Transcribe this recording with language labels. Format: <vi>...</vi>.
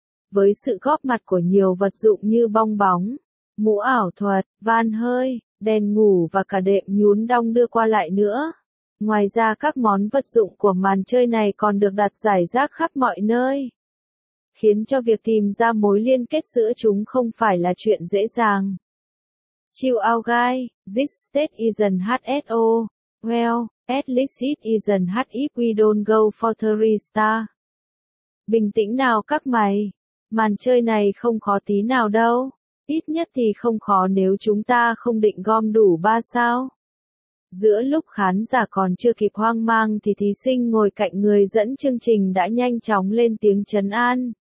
<vi>Với sự góp mặt của nhiều vật dụng như bong bóng, mũ ảo thuật, van hơi, đèn ngủ và cả đệm nhún đong đưa qua lại nữa. Ngoài ra các món vật dụng của màn chơi này còn được đặt rải rác khắp mọi nơi. Khiến cho việc tìm ra mối liên kết giữa chúng không phải là chuyện dễ dàng.</vi> <en>Chill out guy, this state isn't HSO. Well, at least it isn't hard if we don't go for 3-star.</en> <vi>Bình tĩnh nào các mày. Màn chơi này không khó tí nào đâu. Ít nhất thì không khó nếu chúng ta không định gom đủ 3 sao. Giữa lúc khán giả còn chưa kịp hoang mang thì thí sinh ngồi cạnh người dẫn chương trình đã nhanh chóng lên tiếng trấn an.</vi>